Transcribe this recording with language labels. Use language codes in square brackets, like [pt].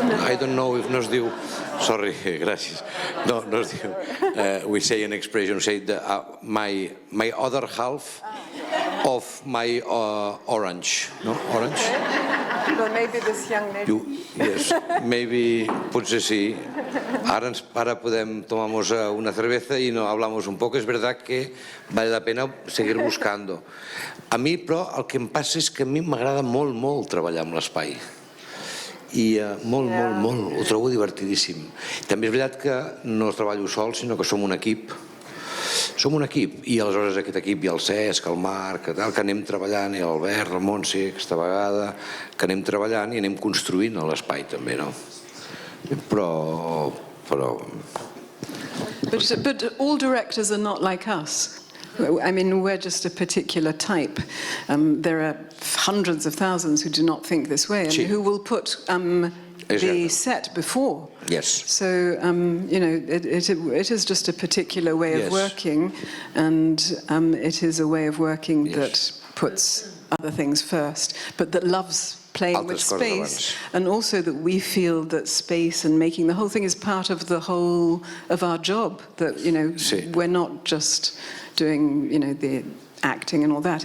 [en] I don't know if [ca] no es diu... [en] Sorry, [ca] gràcies. No es diu. [en] We say an expression, say my other half of my orange. No? Orange? Well, maybe this young lady. Yes, maybe, [ca] potser sí. Ara podem [es] tomamos una cerveza y no hablamos un poco. Es verdad que vale la pena seguir buscando. [ca] A mi, però, el que em passa és que a mi m'agrada molt treballar amb l'espai. I molt, ho trobo divertidíssim. També és veritat que no treballo sol, sinó que som un equip. Som un equip, i aleshores aquest equip hi ha el Cesc, el Marc, que anem treballant, i l'Albert, el Montse, aquesta vegada, que anem treballant i anem construint l'espai també, no? Però... [en] But all directors are not like us. I mean, we're just a particular type. There are hundreds of thousands who do not think this way and who will put the set before. Yes. So, it is just a particular way of working, and it is a way of working that puts other things first, but that loves playing with space, and also that we feel that space and making the whole thing is part of the whole of our job, that, we're not just doing, the acting and all that.